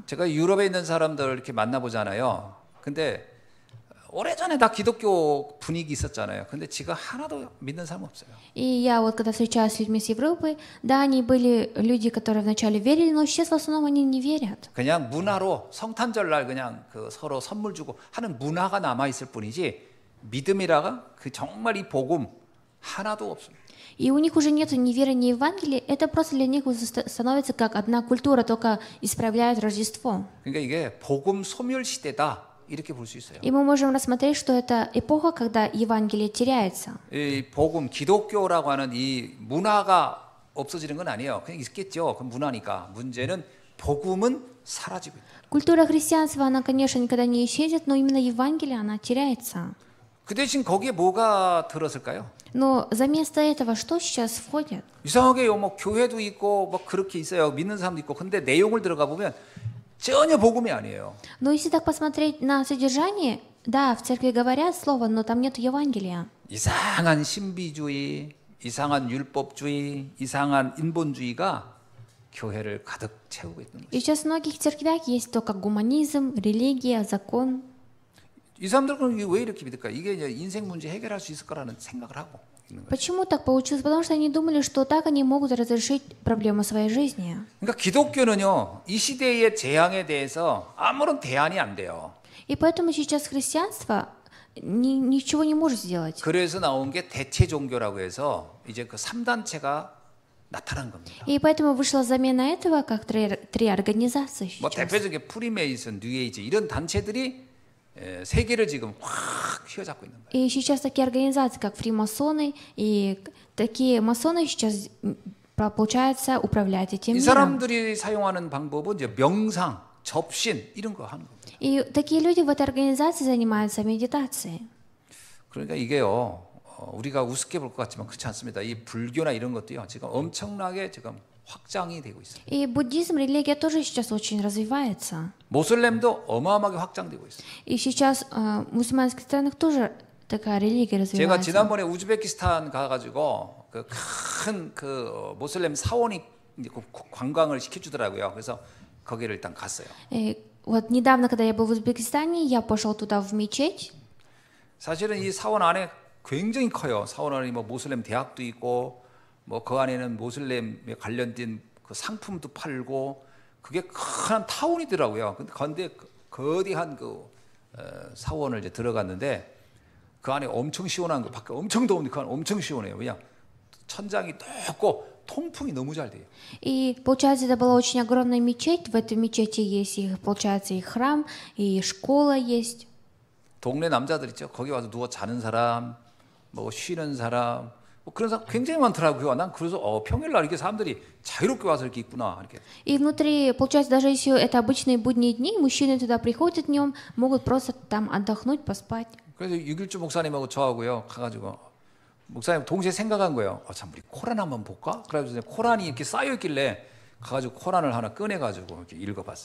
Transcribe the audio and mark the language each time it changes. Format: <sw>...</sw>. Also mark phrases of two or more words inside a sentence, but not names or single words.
<ko>제가 유럽에 있는 사람들 이렇게 만나보잖아요. 근데 오래전에 다 기독교 분위기 있었잖아요. 근데 지금 하나도 믿는 사람 없어요.</ko> <ru>И я вот когда встречаюсь с людьми с Европы, да, они были люди, которые вначале верили, но сейчас в основном они не верят.</ru> <ko>그냥 문화로 성탄절날 그냥 그 서로 선물 주고 하는 문화가 남아 있을 뿐이지 믿음이라가 그 정말 이 복음 하나도 없습니다.</ko> <ru>И у них уже нет ни веры, ни Евангелия. Это просто для них становится как одна культура, только исправляют Рождество.</ru> <ko>그러니까 이게 복음 소멸 시대다. 이렇게 볼 수 있어요.</ko> <ru>И мы можем рассмотреть, что это эпоха, когда Евангелие теряется.</ru> <ko>이 복음 기독교라고 하는 이 문화가 없어지는 건 아니에요. 그냥 있겠죠. 그 문화니까. 문제는 복음은 사라지고 있다.</ko> <ru>Культура христианства, она, конечно, никогда не исчезнет, но именно Евангелие, она теряется.</ru> <ko>그 대신 거기에 뭐가 들었을까요?</ko> <ru>Но за место этого что сейчас входит?</ru> <ko>이상하게요. 뭐 교회도 있고 뭐 그렇게 있어요. 믿는 사람도 있고. 근데 내용을 들어가 보면 전혀 복음이 아니에요.</ko> <ru>Но если так посмотреть на содержание, да, в церкви говорят слово, но там нет Евангелия.</ru> <ko>이상한 신비주의, 이상한 율법주의, 이상한 인본주의가 교회를 가득 채우고 있는 거죠.</ko> <ru>И сейчас в многих церквях есть только гуманизм, религия, закон.</ru> <ko>이 사람들은 왜 이렇게 믿을까? 이게 이제 인생 문제 해결할 수 있을 거라는 생각을 하고 있는 거죠.</ko> <ru>Почему так получилось? Потому что они думали, что так они могут разрешить проблему своей жизни.</ru> <ko>그러니까 기독교는요, 이 시대의 재앙에 대해서 아무런 대안이 안 돼요.</ko> <ru>И поэтому сейчас христианство ничего не может сделать.</ru> <ko>그래서 나온 게 대체 종교라고 해서 이제 그 3단체가 나타난 겁니다.</ko> <ru>И поэтому вышла замена этого как три организации 뭐 сейчас.</ru> <ko>대표적인 프리메이슨, 뉴에이지 이런 단체들이 세계를 지금 확 휘어잡고 있는 거예요.</ko> <ru>И сейчас такие организации, как фримасоны, и такие масоны сейчас, получается, управляют этим 이 миром.</ru> <ko>사람들이 사용하는 방법은 이제 명상, 접신 이런 거 하는 겁니다.</ko> <ru>И такие люди в этой организации занимаются медитацией.</ru> <ko>그러니까 이게요, 우리가 우습게 볼 것 같지만 그렇지 않습니다. 이 불교나 이런 것도요, 지금 엄청나게 지금 확장이 되고 있어요.</ko> <ru>И буддизм, религия тоже сейчас очень развивается.</ru> <ko>모슬렘도 어마어마하게 확장되고 있어요.</ko> <ru>И сейчас в мусульманских странах тоже такая религия</ru> <ko>제가</ko> <ru>развивается.</ru> <ko>지난번에 우즈베키스탄 가가지고 그 큰 그 모슬렘 사원이 이제 관광을 시켜주더라고요. 그래서 거기를 일단 갔어요.</ko> <ru>И вот недавно, когда я был в Узбекистане, я пошел туда в мечеть.</ru> <ko>사실은 이 사원 안에 굉장히 커요. 사원 안에 뭐 모슬렘 대학도 있고 뭐 그 안에는 모슬렘에 관련된 그 상품도 팔고 그게 큰 타운이더라고요. 근데 거대한 그 사원을 이제 들어갔는데 그 안에 엄청 시원한 거 밖에 엄청 더운데 그 안에 엄청 시원해요. 그냥 천장이 높고 통풍이 너무 잘 돼요.</ko> <ru>И получается, это была очень огромная мечеть. В этой мечети есть, получается, и храм, и школа есть.</ru> <ko>동네 남자들 있죠. 거기 와서 누워 자는 사람, 뭐 쉬는 사람, 뭐 그런 사람 굉장히 많더라고요. 난 그래서 평일날 이렇게 사람들이 자유롭게 와서 이렇게 있구나 이렇게.</ko> <ru>И внутри, получается, даже если это обычные будние дни, мужчины туда приходят днем, могут просто там отдохнуть, поспать.</ru> <ko>그래서 6.1주 목사님하고 저하고요 가가지고 목사님 동시에 생각한 거예요. 참 우리 코란 한번 볼까? 그래서 코란이 이렇게 쌓여 있길래 가가지고 코란을 하나 꺼내가지고 이렇게 읽어봤어요.</ko>